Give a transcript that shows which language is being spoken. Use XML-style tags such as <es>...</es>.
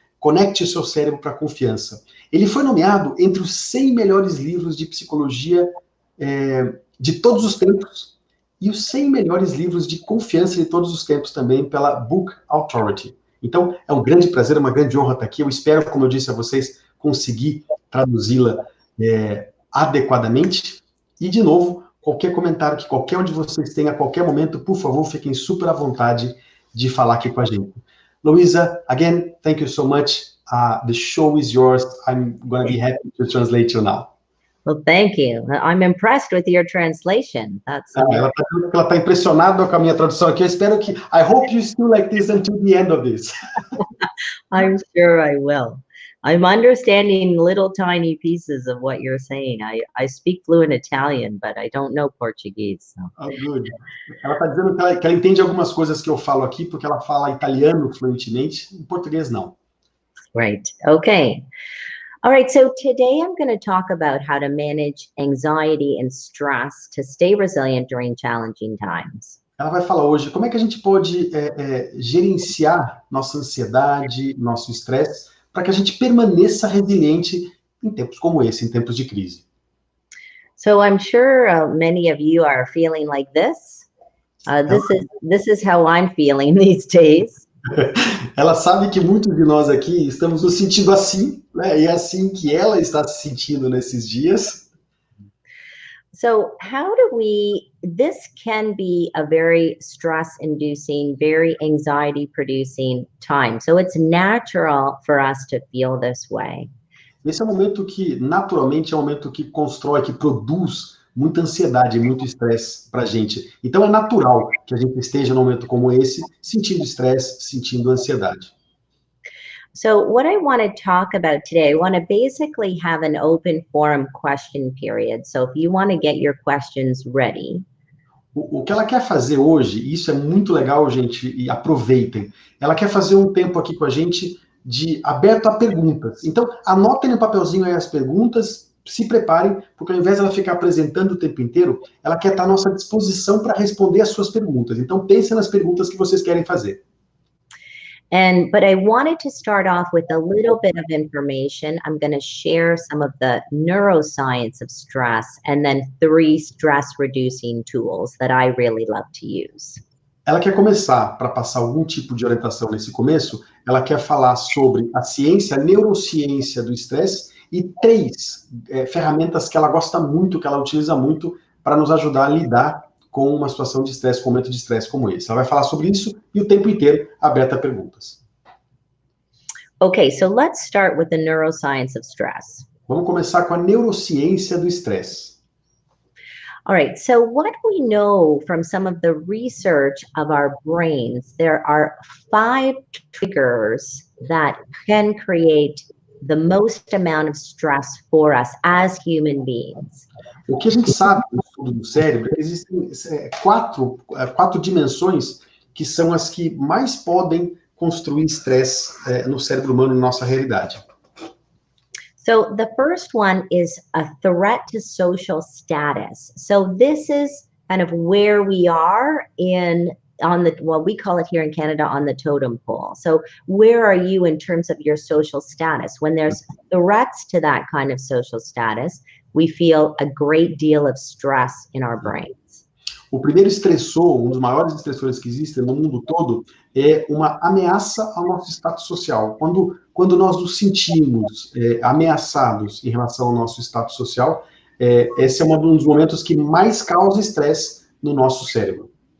<pt>Conecte o seu cérebro para a confiança. Ele foi nomeado entre os 100 melhores livros de psicologia de todos os tempos e os 100 melhores livros de confiança de todos os tempos também pela Book Authority. Então, é um grande prazer, uma grande honra estar aqui. Eu espero, como eu disse a vocês, conseguir traduzi-la adequadamente. E, de novo, qualquer comentário que qualquer um de vocês tenha a qualquer momento, por favor, fiquem super à vontade de falar aqui com a gente.</pt> <en>Louisa, again, thank you so much. The show is yours. I'm going to be happy to translate you now. Well, thank you. I'm impressed with your translation. That's</en> <pt>ela está impressionada com a minha tradução aqui. Eu espero que...</pt> <en>I hope you still like this until the end of this. I'm sure I will. I'm understanding little tiny pieces of what you're saying. I speak fluent Italian, but I don't know Portuguese. So. Oh, good.</en> <pt>Ela está dizendo que ela entende algumas coisas que eu falo aqui, porque ela fala italiano fluentemente, em português não.</pt> <en>Right. Okay. All right. So today I'm going to talk about how to manage anxiety and stress to stay resilient during challenging times.</en> <pt>Ela vai falar hoje como é que a gente pode gerenciar nossa ansiedade, nosso estresse, para que a gente permaneça resiliente em tempos como esse, em tempos de crise.</pt> <en>So I'm sure many of you are feeling like this. This is how I'm feeling these days.</en> <pt>Ela sabe que muitos de nós aqui estamos nos sentindo assim, né? E é assim que ela está se sentindo nesses dias.</pt> <en>So this can be a very stress-inducing, very anxiety-producing time. So it's natural for us to feel this way.</en> <pt>Esse é um momento que, naturalmente, é um momento que constrói, que produz muita ansiedade, muito estresse para a gente. Então é natural que a gente esteja num momento como esse, sentindo estresse, sentindo ansiedade.</pt> <en>So what I want to talk about today, I want to basically have an open forum question period. So if you want to get your questions ready.</en> <pt>O que ela quer fazer hoje, e isso é muito legal, gente, e aproveitem, ela quer fazer um tempo aqui com a gente de aberto a perguntas. Então, anotem no papelzinho aí as perguntas, se preparem, porque ao invés de ela ficar apresentando o tempo inteiro, ela quer estar à nossa disposição para responder as suas perguntas. Então, pensem nas perguntas que vocês querem fazer.</pt> <en>But I wanted to start off with a little bit of information. I'm going to share some of the neuroscience of stress and then 3 stress-reducing tools that I really love to use.</en> <pt>Ela quer começar, para passar algum tipo de orientação nesse começo, ela quer falar sobre a ciência, a neurociência do estresse e 3 ferramentas que ela gosta muito, que ela utiliza muito para nos ajudar a lidar com uma situação de estresse, com um momento de estresse como esse. Ela vai falar sobre isso e o tempo inteiro aberta a perguntas.</pt> <en>Okay, so let's start with the neuroscience of stress.</en> <pt>Vamos começar com a neurociência do estresse.</pt> <en>All right, so what we know from some of the research of our brains, there are 5 triggers that can create the most amount of stress for us as human beings.</en> <pt>O que a gente sabe do estudo do cérebro, existem 4 dimensões que são as que mais podem construir estresse no cérebro humano, na nossa realidade.</pt> <en>So the first one is a threat to social status. So this is kind of where we are we call it here in Canada, on the totem pole. So where are you in terms of your social status? When there's threats to that kind of social status, we feel a great deal of stress in our brains.</en> <pt>O primeiro estressor, um dos maiores estressores que existem no mundo todo, é uma ameaça ao nosso status social. Quando nós nos sentimos ameaçados em relação ao nosso status social, esse é um dos momentos que mais causa estresse no nosso cérebro.</pt>